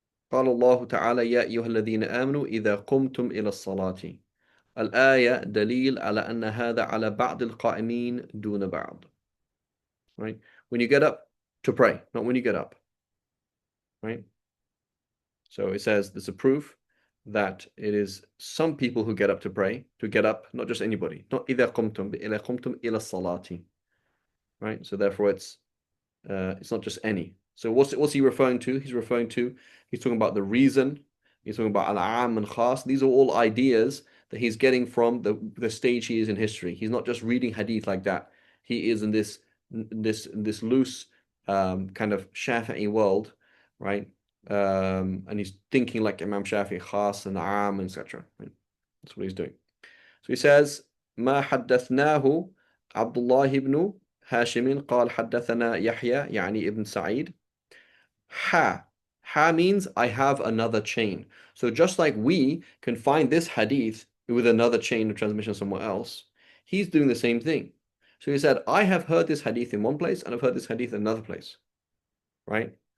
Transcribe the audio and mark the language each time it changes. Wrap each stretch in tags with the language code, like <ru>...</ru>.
<ar>قال الله تعالى يا أيها الذين آمنوا إذا قمتم إلى الصلاة. الآية دليل على أن هذا على بعض القائمين دون بعض.</ar> <en>Right? When you get up to pray, not when you get up. Right? So it says there's a proof that it is some people who get up to pray, to get up, not just anybody. Not</en> <ar>إذا قمتم,</ar> <en>but</en> <ar>إذا قمتم إلى الصلاة.</ar> <en>Right? So therefore it's not just any. So what's he referring to? He's talking about the reason. He's talking about al-am and khas. These are all ideas that he's getting from the stage he is in history. He's not just reading hadith like that. He is in this loose kind of Shafi'i world, right? And he's thinking like Imam Shafi'i, khas and am, etc. Right? That's what he's doing.</en> <ar>So he says, ما حدثناه عبد الله بن هاشم قال حدثنا يحيى يعني ابن سعيد.</ar> <en>Ha means I have another chain. So just like we can find this hadith with another chain of transmission somewhere else, he's doing the same thing. So he said, I have heard this hadith in one place and I've heard this hadith in another place. Right?</en>